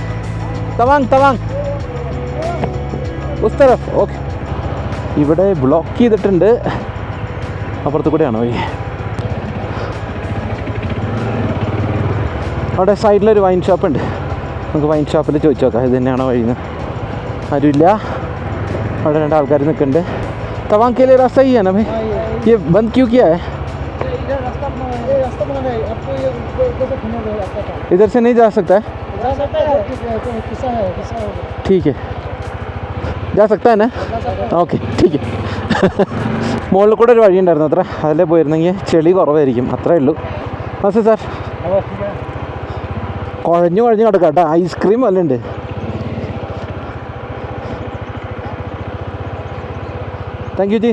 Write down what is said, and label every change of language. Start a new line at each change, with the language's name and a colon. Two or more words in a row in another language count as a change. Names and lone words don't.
Hindi: तवांग तवांग उस तरफ.
Malayalam: ഓക്കെ, ഇവിടെ ബ്ലോക്ക് ചെയ്തിട്ടുണ്ട്. അപ്പുറത്ത് കൂടെയാണോ വഴി? അവിടെ സൈഡിലൊരു
English: wine shoppundu.
Malayalam: നമുക്ക്
English: wine shoppil
Malayalam: ചോദിച്ചു നോക്കാം ഇത് തന്നെയാണോ വഴിന്ന്. ആരുമില്ല. അവിടെ 2 ആൾക്കാർ നിൽക്കുന്നുണ്ട്.
Hindi: तवांग के लिए रास्ता ही है ना भाई? ये बंद क्यों किया है? इधर से नहीं जा सकता है? ठीक है, जा सकता है ना? ഓക്കെ, ठीक है.
Malayalam: മുകളിൽ കൂടെ ഒരു വഴി ഉണ്ടായിരുന്നു അത്ര, അതിലേ പോയിരുന്നെങ്കിൽ ചെളി കുറവായിരിക്കും, അത്രേ ഉള്ളൂ. അതെ സാർ, കുഴഞ്ഞു കിടക്കാം കേട്ടോ. ഐസ്ക്രീം വല്ല ഉണ്ട്.
English: thank you
Malayalam: ജി.